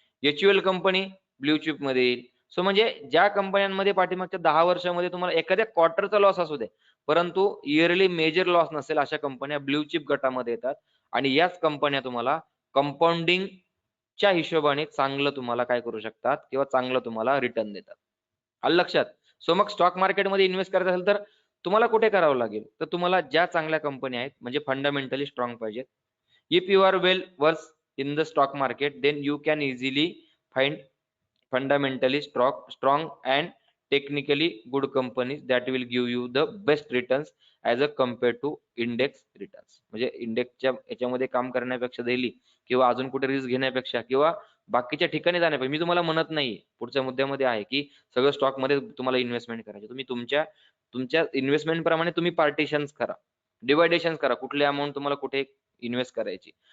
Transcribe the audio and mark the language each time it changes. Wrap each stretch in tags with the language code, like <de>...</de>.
<mr>HUL company blue chip मध्ये येईल. So म्हणजे ज्या कंपन्यांमध्ये पाठीमागच्या 10 वर्षामध्ये तुम्हाला एखाद्या क्वार्टरचा लॉस असू दे, परंतु इयरली मेजर लॉस नसेल, अशा कंपन्या ब्ल्यू चिप गटामध्ये येतात आणि याच कंपन्या तुम्हाला कंपाऊंडिंगच्या हिशोबाने चांगलं तुम्हाला काय करू शकतात किंवा चांगलं तुम्हाला रिटर्न देतात. आलं लक्षात? सो मग स्टॉक मार्केटमध्ये इन्व्हेस्ट करायचं असेल तर तुम्हाला कुठे करावं लागेल, तर तुम्हाला ज्या चांगल्या कंपन्या आहेत म्हणजे फंडामेंटली स्ट्रॉंग पाहिजेत.</mr> <en>If you are well versed in the stock market, then you can easily find fundamentally strong and technically good companies that will give you the best returns as a compared to index returns.</en> <mr>म्हणजे इंडेक्सच्या याच्यामध्ये काम करण्यापेक्षा daily किंवा अजून कुठे risk घेण्यापेक्षा किंवा बाकीच्या ठिकाणी जाण्यापेक्षा, मी तुम्हाला म्हणत नाही पुढच्या मुद्द्यामध्ये आहे की सगळं स्टॉक मध्ये तुम्हाला इन्व्हेस्टमेंट करायची. तुम्ही तुमच्या इन्व्हेस्टमेंट प्रमाणे तुम्ही पार्टिशन्स करा, डिवायडेशन करा, कुठली अमाऊंट तुम्हाला कुठे इन्व्हेस्ट करायची.</mr>